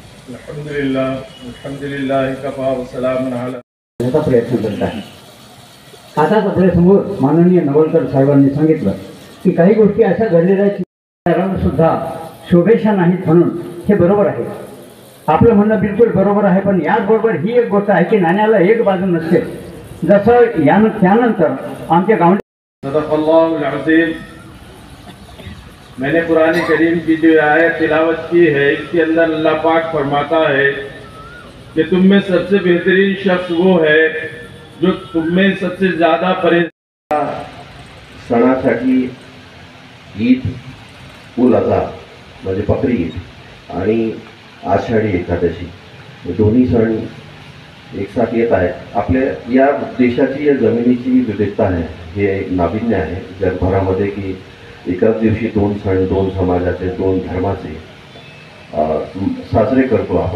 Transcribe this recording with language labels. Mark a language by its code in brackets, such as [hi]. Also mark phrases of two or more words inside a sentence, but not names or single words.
[ar] الحمد لله كفى وسلام على [mr] याचा प्रयत्न करत आहे। आताच आपल्यासमोर माननीय नवलकर साहेबांनी सांगितलं की काही गोष्टी अशा घडलेल्या आहेत सुद्धा शोभेशा नाहीत म्हणून हे बरोबर आहे। आपलं म्हणणं बिलकुल बरोबर आहे, पण याचबरोबर ही एक गोष्ट आहे की नाण्याला एक बाजू नसते। जसं त्यानंतर आमच्या गाव [ar] صدق الله العظيم. [hi] मैंने कुरान करीम की जो आयत तिलावत की है, इसके अंदर अल्लाह पाक फरमाता है कि तुम में सबसे बेहतरीन शख्स वो है जो तुम में सबसे ज़्यादा [mr] सणासाठी ईद उल अज़हा म्हणजे बकरी ईद आणि आषाढी एकादशी दोन्ही सण [hi] एक साथ [mr] येत आहे। आपल्या या देशाची या जमिनीची विविधता आहे, हे नाविन्य आहे जगभरामध्ये की एकाच दिवशी दोन सण, दोन समाजाचे, दोन धर्माचे साजरे करतो आपण।